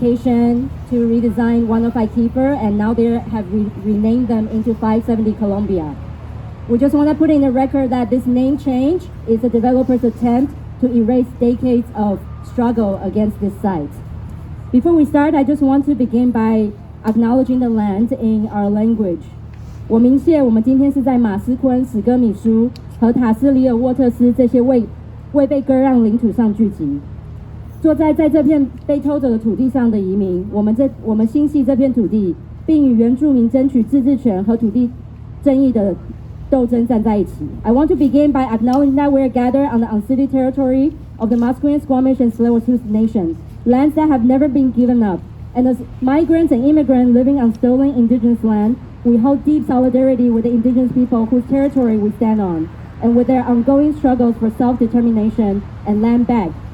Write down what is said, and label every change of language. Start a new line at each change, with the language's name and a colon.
English: to redesign one of Keefer, and now they have renamed them into 570 Columbia. We just want to put in the record that this name change is a developer's attempt to erase decades of struggle against this site. Before we start, I just want to begin by acknowledging the land in our language.
Chinese: 我明谢我们今天是在马斯昆、史哥米舒和塔斯里尔沃特斯这些未被割让领土上聚集。坐在这片被偷走的土地上的移民，我们心系这片土地，并与原住民争取自治权和土地争议的斗争站在一起。
English: I want to begin by acknowledging that we are gathered on the unceded territory of the Musqueam, Squamish, and Tsleil-Waututh nations, lands that have never been given up. And as migrants and immigrants living on stolen indigenous land, we hold deep solidarity with the indigenous people whose territory we stand on, and with their ongoing struggles for self-determination and land back.